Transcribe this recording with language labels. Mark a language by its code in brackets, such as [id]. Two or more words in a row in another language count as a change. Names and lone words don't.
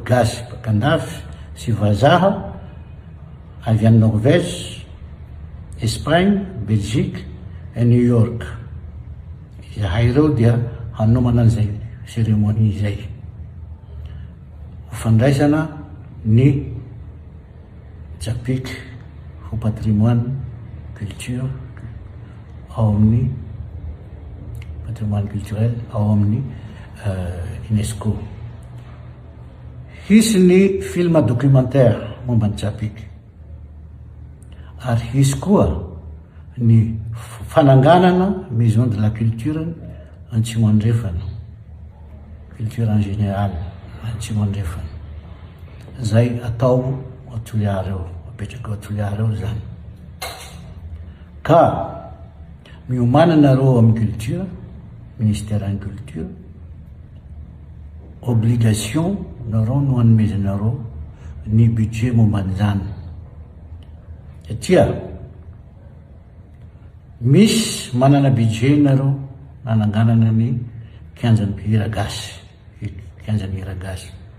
[mg] gasy bakandafy sy vazaha avy any Norvège, Espagne, Belgique et New York zahay reo dia hanomana an'izay cérémonie zay ho fandraisana ny Tsapiky ho [fr] patrimoine culture [mg] ao amin'ny [fr] patrimoine culturel [mg] ao amin'ny UNESCO hisy ny [fr] film documentaire [mg] momba ny Tsapiky ary hisy koa ny fananganana [fr] maison de la culture [mg] Antsimo Andrefana [fr] culture en général [mg] Antsimo Andrefana zay atao Toliara eo apetraka Toliara eo zany ka miomanana reo amin'ny culture [fr] ministère en culture [mg] obligation nareo no hanomezanareo ny budget momban'izany satria misy manana budget nareo nananganana ny kianjan'ny hira gasy kianjan'ny hira gasy